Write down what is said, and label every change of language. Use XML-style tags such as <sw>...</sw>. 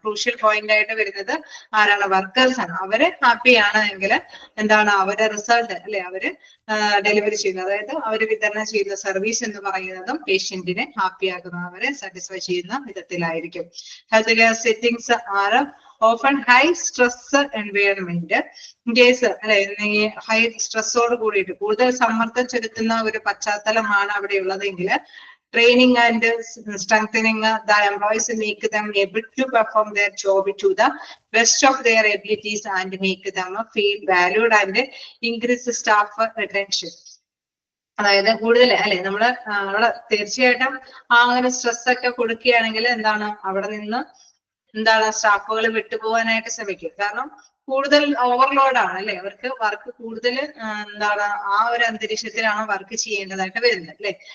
<ml>Crucial point ആയിട്ട് വരുന്നത് ആരാണ്? വർക്കേഴ്സ് ആണ്. അവര് ഹാപ്പി ആണ് എങ്കിൽ എന്താണ് അവരുടെ റിസൾട്ട് അല്ലെ, അവര് ഡെലിവറി ചെയ്യുന്നത്, അതായത് അവര് വിതരണം ചെയ്യുന്ന സർവീസ് എന്ന് പറയുന്നതും പേഷ്യന്റിനെ ഹാപ്പി ആക്കുന്ന, അവരെ സാറ്റിസ്ഫൈ ചെയ്യുന്ന വിധത്തിലായിരിക്കും.</ml> <en>health care settings are often high stress environment case</en> <ml>അല്ലെ, ഈ ഹൈ സ്ട്രെസ്സോട് കൂടിയിട്ട് കൂടുതൽ സമ്മർദ്ദം ചെലുത്തുന്ന ഒരു പശ്ചാത്തലമാണ് അവിടെ ഉള്ളതെങ്കിൽ</ml> <en>training and strengthening the employees and make them able to perform their job to the best of their abilities and make them feel valued and increase staff retention.</en> <ml>അതായത് കൂടുതൽ അല്ലെ നമ്മള് അവിടെ തീർച്ചയായിട്ടും ആ ഒരു സ്ട്രെസ് ഒക്കെ കൊടുക്കുകയാണെങ്കിൽ എന്താണ് അവിടെ നിന്ന് എന്താണ് സ്റ്റാഫുകൾ വിട്ടുപോകാനായിട്ട് ശ്രമിക്കും. കാരണം കൂടുതൽ ഓവർലോഡ് ആണ് അല്ലെ, അവർക്ക് വർക്ക് കൂടുതൽ എന്താണ് ആ ഒരു അന്തരീക്ഷത്തിലാണ് വർക്ക് ചെയ്യേണ്ടതായിട്ട് വരുന്നത് അല്ലെ.</ml>